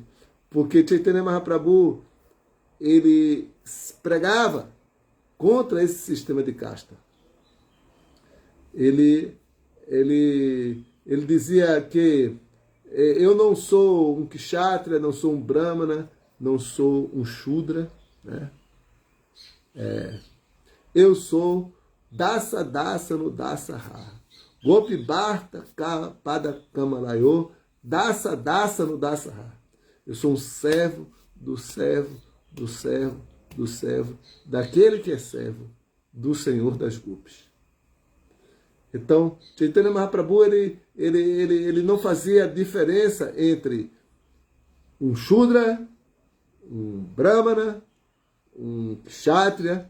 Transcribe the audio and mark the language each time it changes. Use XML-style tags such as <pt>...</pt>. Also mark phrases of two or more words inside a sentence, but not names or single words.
<pt>Porque Chaitanya Mahaprabhu, ele pregava contra esse sistema de casta. Ele dizia que eu não sou um Kshatriya, não sou um Brahmana, não sou um Shudra, né? Eu sou</pt> <sa>Dasa Dasa no Dasaha. Gopi Bharta Pada Kamalayo, Dasa Dasa no Dasaha.</sa> <pt>Eu sou um servo do servo, do servo, do servo, daquele que é servo, do Senhor das Gopis. Então, Chaitanya Mahaprabhu, ele não fazia diferença entre um Shudra, um Brahmana, um Kshatriya.</pt>